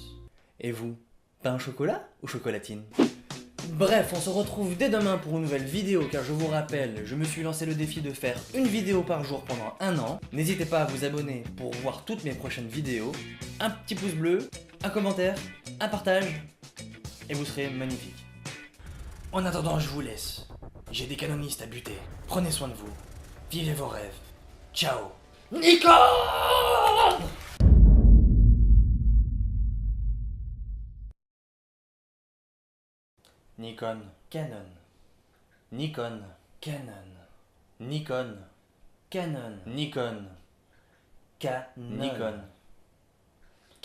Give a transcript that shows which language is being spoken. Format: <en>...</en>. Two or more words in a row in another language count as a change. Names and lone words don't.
<fr>Et vous, pain au chocolat ou chocolatine? Bref, on se retrouve dès demain pour une nouvelle vidéo, car je vous rappelle, je me suis lancé le défi de faire une vidéo par jour pendant 1 an. N'hésitez pas à vous abonner pour voir toutes mes prochaines vidéos. Un petit pouce bleu, un commentaire, un partage, et vous serez magnifique. En attendant, je vous laisse. J'ai des canonistes à buter. Prenez soin de vous. Vivez vos rêves. Ciao. Nikon! Nikon, Canon. Nikon, Canon. Nikon, Canon. Nikon, Canon. Nikon, Canon.</fr>